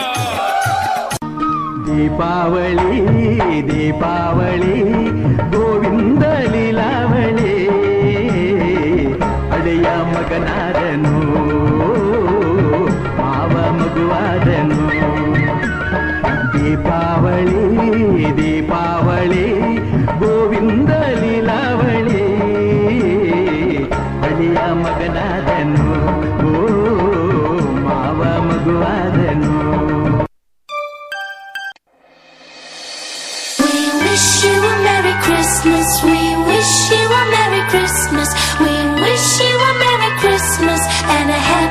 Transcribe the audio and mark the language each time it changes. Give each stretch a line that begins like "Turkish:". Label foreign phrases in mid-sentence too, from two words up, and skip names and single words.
Kannada: ದೀಪಾವಳಿ ದೀಪಾವಳಿ ಗೋವಿಂದ ಲೀಲಾವಳಿ, ಅಳೆಯ ಮಗನಾದನು ಮಾವ ಮಗುವಾದನು. ದೀಪಾವಳಿ ದೀಪಾವಳಿ ಗೋವಿಂದ ಲೀಲಾವಳಿ, ಅಳಿಯ ಮಗನಾದನು ಮಾವ ಮಗುವಾದನು.
English: wish you a Merry Christmas, we wish you a Merry Christmas, we wish you a Merry Christmas and a